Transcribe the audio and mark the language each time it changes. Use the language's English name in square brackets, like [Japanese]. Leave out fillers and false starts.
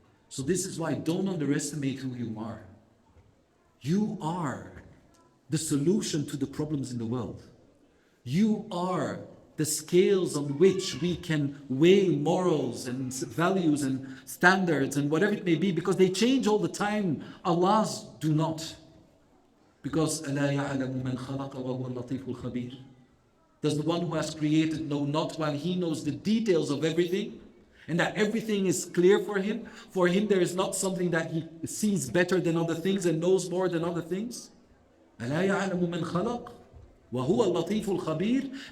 [English] So this is why don't underestimate who you are. You are the solution to the problems in the world. You are the scales on which we can weigh morals and values and standards and whatever it may be, because they change all the time. Allah's do not. Because [Arabic] أَلَا يَعْلَمُ مَنْ خَلَقَ وَهُوَ اللَّطِيفُ الْخَبِيرُ. [English] Does the one who has created know not while he knows the details of everything? And that everything is clear for him? For him there is not something that he sees better than other things and knows more than other things? [Arabic] أَلَا يَعْلَمُ مَنْ خَلَقَ وَهُوَ اللَّطِيفُ الْخَبِيرُ.